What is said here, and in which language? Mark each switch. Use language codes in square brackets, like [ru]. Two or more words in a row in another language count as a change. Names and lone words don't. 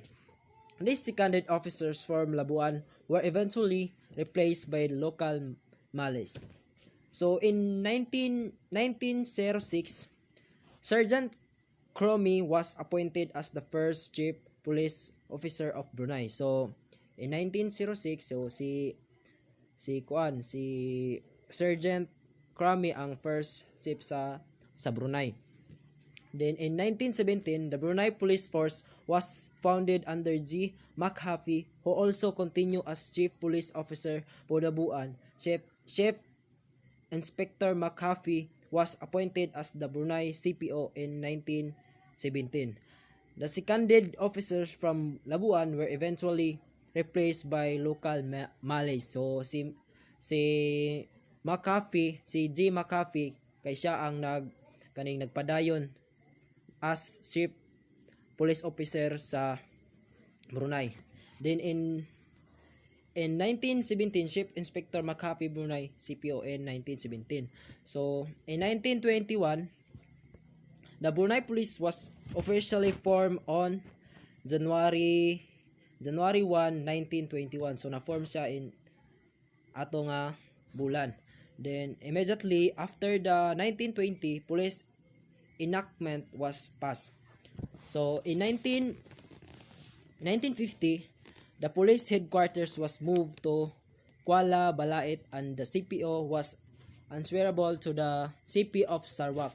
[en] These seconded officers from Labuan were eventually replaced by local Malays. So in 1906, Sergeant Cromi was appointed as the first chief police officer of Brunei. So in 1906, [ceb] so si Sergeant Cromi ang [en] first chief [ceb] sa Brunei. [en] Then in 1917, the Brunei Police Force was founded under G. McHaffey, who also continued as Chief Police Officer for Labuan. Chief Inspector McHaffey was appointed as the Brunei CPO in 1917. The seconded officers from Labuan were eventually replaced by local Malays. [ceb] So si McHaffey, si G. McHaffey, kay siya ang nagpadayon [en] as chief police officer [ceb] sa Brunei. [en] Then in 1917, Chief Inspector McHaffey Brunei CPO in 1917. So in 1921, the Brunei Police was officially formed on January 1, 1921. [ceb] So na-form siya in ato nga bulan. [en] Then immediately after the 1920 police enactment was passed. So in 1950, the police headquarters was moved to Kuala Balait and the CPO was answerable to the CP of Sarawak.